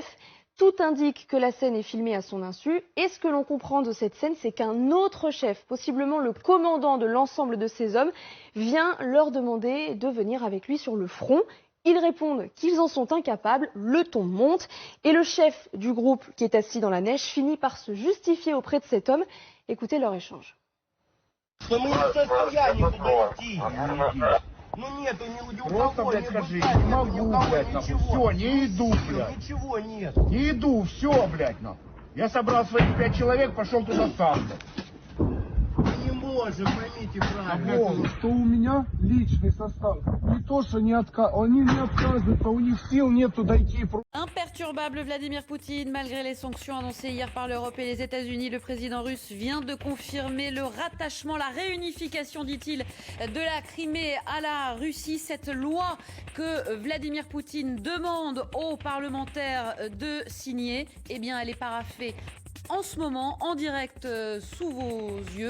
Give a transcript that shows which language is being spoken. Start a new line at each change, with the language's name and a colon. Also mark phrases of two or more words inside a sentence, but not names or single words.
French: Tout indique que la scène est filmée à son insu. Et ce que l'on comprend de cette scène, c'est qu'un autre chef, possiblement le commandant de l'ensemble de ces hommes, vient leur demander de venir avec lui sur le front. Ils répondent qu'ils en sont incapables, le ton monte, et le chef du groupe qui est assis dans la neige finit par se justifier auprès de cet homme. Écoutez leur échange.
Russian: Ну нету ни у Просто, кого, блядь, ни скажи, в не могу, ни у кого, блядь, нахуй. ничего. Все, не иду, блядь. Ничего нет. Не иду, все, блядь, нахуй. Я собрал своих 5 человек, пошел туда сам, блядь. Мы не можем, поймите правильно. Что у меня личный состав. Не то, что они не отказываются, у них сил нету дойти.
French: Imperturbable, Vladimir Poutine, malgré les sanctions annoncées hier par l'Europe et les États-Unis, le président russe vient de confirmer le rattachement, la réunification, dit-il, de la Crimée à la Russie. Cette loi que Vladimir Poutine demande aux parlementaires de signer, eh bien, elle est paraphée en ce moment, en direct sous vos yeux.